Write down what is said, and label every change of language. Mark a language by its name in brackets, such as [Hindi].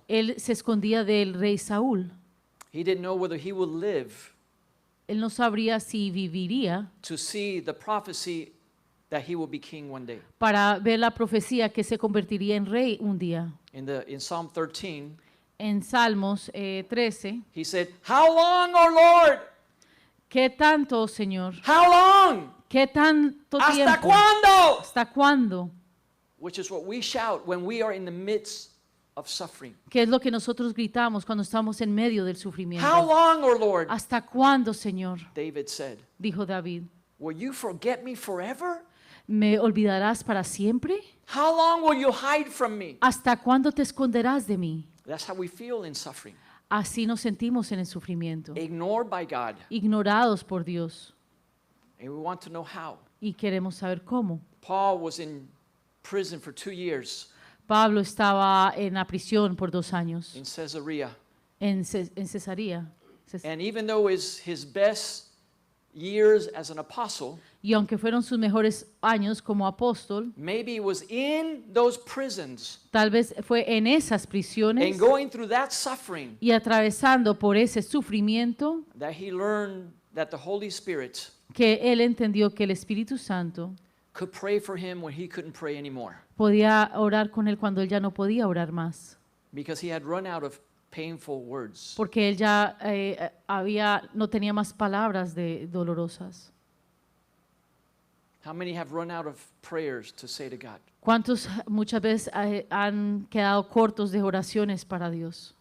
[Spanish] Él se escondía del rey Saúl. [English] He didn't know whether he would live [Spanish] Él no sabría si viviría [English] to see the prophecy that he will be king one day. [Spanish] para ver la profecía que se convertiría en rey un día. [English] In Psalm 13, [Spanish] En Salmos 13, [English] he said, "How long, O Lord? [Spanish] ¿qué tanto, Señor? [English] How long? [Spanish] ¿Qué tanto ¿Hasta tiempo? cuándo?" ¿Hasta cuándo? [English] Which is what we shout when we are in the midst of suffering. [Spanish] ¿Qué es lo que nosotros gritamos cuando estamos en medio del [English] How [Spanish] sufrimiento? [English] long, O Lord? [Spanish] ¿Hasta cuándo, Señor? [English] David said, [Spanish] Dijo David. [English] "Will you forget me forever? [Spanish] ¿Me olvidarás para siempre? [English] How long will you hide from me?" [Spanish] ¿Hasta cuándo te esconderás de mí? [English] That's how we feel in suffering. [Spanish] Así nos sentimos en el sufrimiento, [English] Ignored by God. [Spanish] ignorados por Dios, [English] And we want to know how. [Spanish] y queremos saber cómo. [English] Paul was in prison for 2 years [Spanish] Pablo estaba en la prisión por 2 años [English] in Caesarea. [Spanish] en Cesarea. [English] And even though his best years as an apostle, [Spanish] Y aunque fueron sus mejores años como apóstol, [English] maybe it was in those prisons [Spanish] tal vez fue en esas prisiones [English] and going through that suffering [Spanish] y atravesando por ese sufrimiento [English] that he learned that the Holy Spirit [Spanish] que él entendió que el Espíritu Santo [English] could pray for him when he couldn't pray anymore, [Spanish] podía orar con él cuando él ya no podía orar más, [English] because he had run out of painful words. [Spanish] porque él ya no tenía más palabras dolorosas. [English] How many have run out of prayers to say to God? [Spanish] ¿Cuántos muchas veces han quedado cortos de oraciones para Dios?